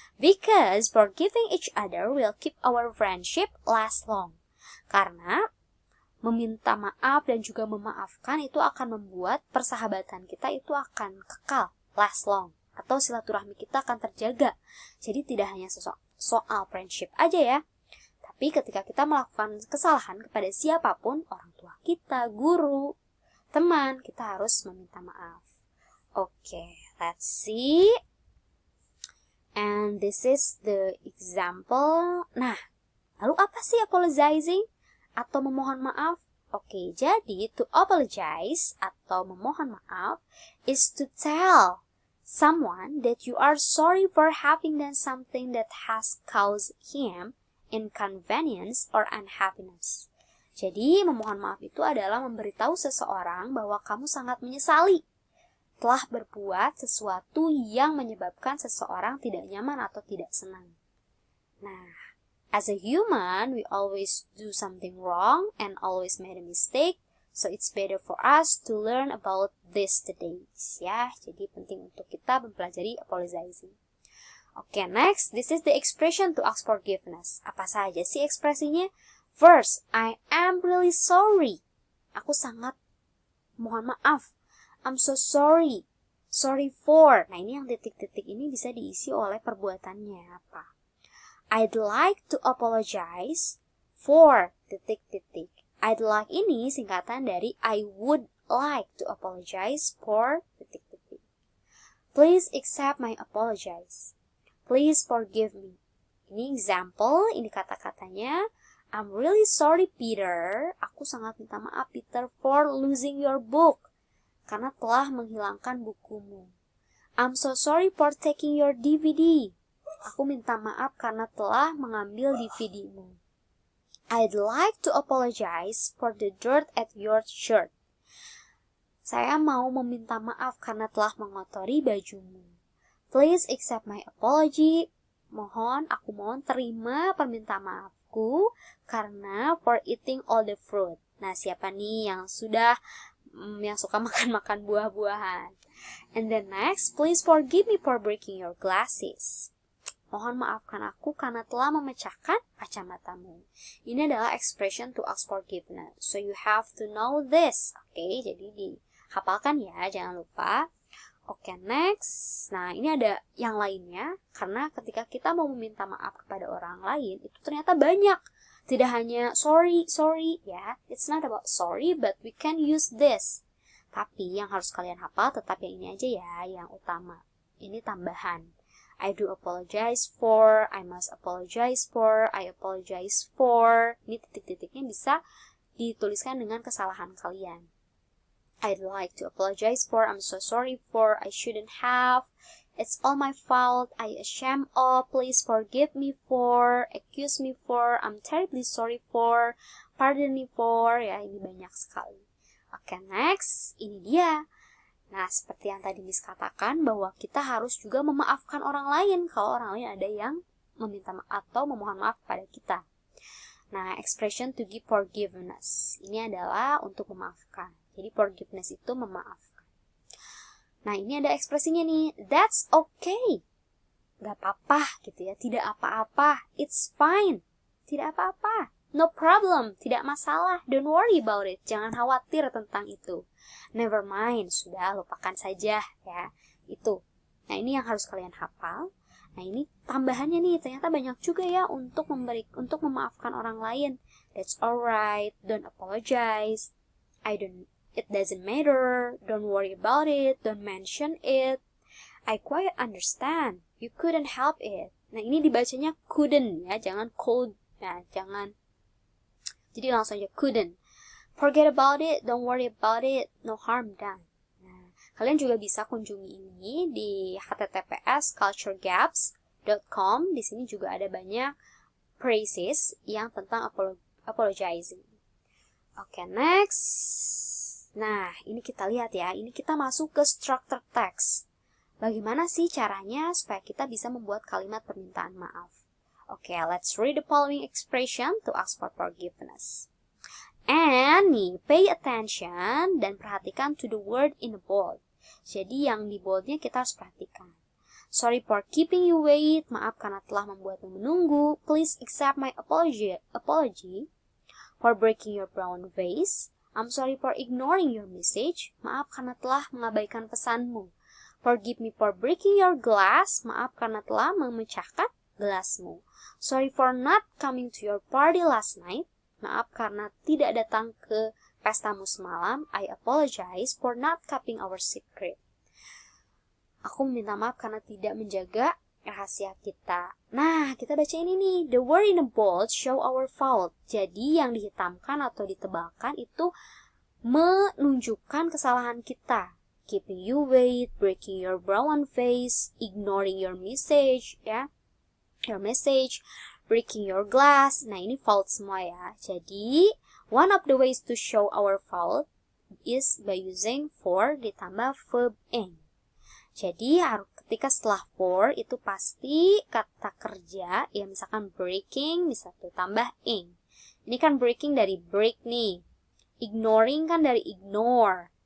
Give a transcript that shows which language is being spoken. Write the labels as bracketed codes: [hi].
[en] Because forgiving each other will keep our friendship last long. [id] Karena meminta maaf dan juga memaafkan itu akan membuat persahabatan kita itu akan kekal, [en] last long, [id] atau silaturahmi kita akan terjaga. Jadi tidak hanya soal friendship aja ya, tapi ketika kita melakukan kesalahan kepada siapapun, orang tua kita, guru, teman, kita harus meminta maaf. [en] Okay, let's see. And this is the example. [id] Nah, lalu apa sih apologizing? Atau memohon maaf? Oke, jadi [en] to apologize [id] atau memohon maaf [en] is to tell someone that you are sorry for having done something that has caused him inconvenience or unhappiness. [id] Jadi, memohon maaf itu adalah memberitahu seseorang bahwa kamu sangat menyesali telah berbuat sesuatu yang menyebabkan seseorang tidak nyaman atau tidak senang. [en] Nah, as a human, we always do something wrong and always made a mistake, so it's better for us to learn about this today. [id] Ya, jadi penting untuk kita mempelajari [en] apologizing. Okay, next, this is the expression to ask forgiveness. [id] Apa saja sih ekspresinya? [en] First, I am really sorry. [id] Aku sangat mohon maaf. [en] I'm so sorry. Sorry for. [id] Nah, ini yang titik-titik ini bisa diisi oleh perbuatannya apa? [en] I'd like to apologize for titik-titik. I'd like [id] ini singkatan dari [en] I would like to apologize for titik-titik. Please accept my apologies. Please forgive me. [id] Ini example, ini kata-katanya. [en] I'm really sorry, Peter. [id] Aku sangat minta maaf, [en] Peter, for losing your book. [id] Karena telah menghilangkan bukumu. [en] I'm so sorry for taking your DVD. [id] Aku minta maaf karena telah mengambil DVD-mu. [en] I'd like to apologize for the dirt at your shirt. [id] Saya mau meminta maaf karena telah mengotori bajumu. [en] Please accept my apology. [id] Aku mohon terima permintaan maafku karena [en] for eating all the fruit. [id] Nah, siapa nih yang suka makan buah-buahan? [en] And then next, please forgive me for breaking your glasses. [id] Mohon maafkan aku karena telah memecahkan kacamatamu. Ini adalah [en] expression to ask forgiveness. So you have to know this. [id] Oke, jadi dihafalkan ya, jangan lupa. Oke, next. Nah, ini ada yang lainnya. Karena ketika kita mau meminta maaf kepada orang lain, itu ternyata banyak. Tidak hanya sorry, ya. [en] It's not about sorry, but we can use this. [id] Tapi yang harus kalian hafal tetap yang ini aja ya, yang utama. Ini tambahan. [en] I do apologize for, I must apologize for, I apologize for. [id] Ini titik-titiknya bisa dituliskan dengan kesalahan kalian. [en] I'd like to apologize for, I'm so sorry for, I shouldn't have, it's all my fault, I ashamed of, please forgive me for, accuse me for, I'm terribly sorry for, pardon me for. [id] Ya, ini banyak sekali. Oke, next, ini dia. Nah, seperti yang tadi Miss katakan, bahwa kita harus juga memaafkan orang lain kalau orang lain ada yang meminta maaf atau memohon maaf kepada kita. [en] Nah, expression to give forgiveness. [id] Ini adalah untuk memaafkan. Jadi, forgiveness itu memaafkan. Nah, ini ada ekspresinya nih. [en] That's okay. [id] Gak apa-apa gitu ya. Tidak apa-apa. [en] It's fine. Tidak apa-apa. No problem. [id] Tidak masalah. [en] Don't worry about it. [id] Jangan khawatir tentang itu. [en] Never mind, [id] sudah lupakan saja ya. Itu. Nah, ini yang harus kalian hafal. Nah, ini tambahannya nih, ternyata banyak juga ya untuk memaafkan orang lain. [en] That's alright, don't apologize. It doesn't matter. Don't worry about it. Don't mention it. I quite understand. You couldn't help it. [id] Nah, ini dibacanya couldn't ya, jangan could. Nah, jangan. Jadi langsung aja couldn't. [en] Forget about it, don't worry about it, no harm done. [id] Nah, kalian juga bisa kunjungi ini di https://culturegaps.com. Di sini juga ada banyak phrases yang tentang apologizing. Oke, next. Nah, ini kita lihat ya. Ini kita masuk ke structure text. Bagaimana sih caranya supaya kita bisa membuat kalimat permintaan maaf? [en] Oke, let's read the following expression to ask for forgiveness. And nih, pay attention [id] dan perhatikan [en] to the word in the bold. [id] Jadi yang di boldnya kita harus perhatikan. [en] Sorry for keeping you wait. [id] Maaf karena telah membuatmu menunggu. [en] Please accept my apology for breaking your brown vase. I'm sorry for ignoring your message. [id] Maaf karena telah mengabaikan pesanmu. [en] Forgive me for breaking your glass. [id] Maaf karena telah memecahkan gelasmu. [en] Sorry for not coming to your party last night. [id] Maaf karena tidak datang ke pestamu semalam. [en] I apologize for not keeping our secret. [id] Aku minta maaf karena tidak menjaga rahasia kita. Nah, kita baca ini nih. [en] The word in the bold show our fault. [id] Jadi yang dihitamkan atau ditebalkan itu menunjukkan kesalahan kita. [en] Keeping you wait, breaking your brown face, ignoring your message, ya. Your message, breaking your glass. [id] Nah, ini fault semua ya. [en] Jadi, one of the ways to show our fault is by using for ditambah verb ing. [id] Jadi, ketika setelah for itu pasti kata kerja, ya misalkan breaking, bisa tuh tambah ing. Ini kan breaking dari break nih. Ignoring kan dari ignore.